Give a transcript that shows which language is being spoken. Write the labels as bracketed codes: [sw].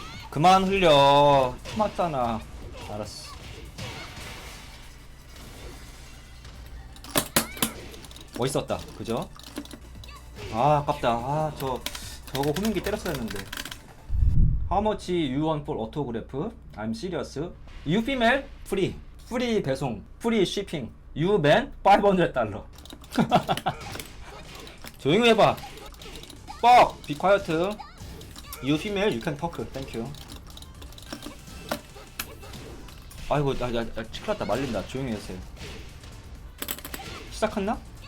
[ko] 그만 흘려. 맞잖아. 알았어. 멋있었다. 그죠? 아깝다. 저거 후민기 때렸어야 했는데. [en] How much you want for autograph? I'm serious. You female? Free. [ko] 프리 배송. 프리 shipping. [en] You man? $500. [ko] 조용히 해봐. [en] 뻑! Be quiet. You female? You can talk. Thank you. [ko] 아이고 나 큰일났다. 말린다. 조용히 해주세요. 시작했나?